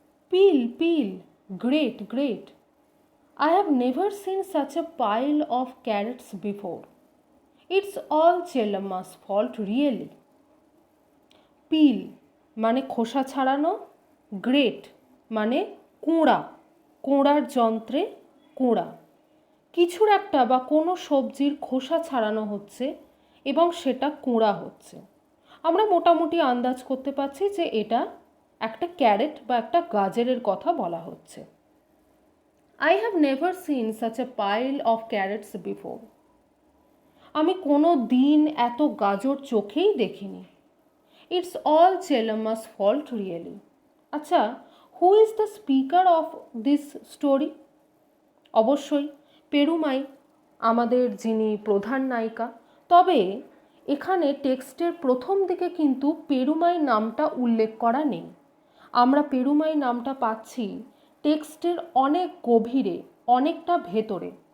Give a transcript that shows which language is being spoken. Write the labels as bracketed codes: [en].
[en] Peel peel, great great, I have never seen such a pile of carrots before. It's all Chelamma's fault, really. [bn] পিল মানে খোসা ছাড়ানো, great মানে কোঁড়া, কোঁড়ার যন্ত্রে কোঁড়া। কিছুর একটা বা কোনো সবজির খোসা ছাড়ানো হচ্ছে এবং সেটা কোঁড়া হচ্ছে। আমরা মোটামুটি আন্দাজ করতে পারছি যে এটা একটা ক্যারেট বা একটা গাজরের কথা বলা হচ্ছে। [en] I have never seen such a pile of carrots before. [bn] আমি কোনো দিন এত গাজর চোখেই দেখিনি। [en] It's all Chelamma's fault, really. আচ্ছা, who is the speaker of this story? [bn] অবশ্যই পেরুমাই আমাদের যিনি প্রধান নায়িকা। তবে এখানে টেক্সটের প্রথম দিকে কিন্তু পেরুমাই নামটা উল্লেখ করা নেই। আমরা পেরুমাই নামটা পাচ্ছি টেক্সটের অনেক গভীরে, অনেকটা ভেতরে।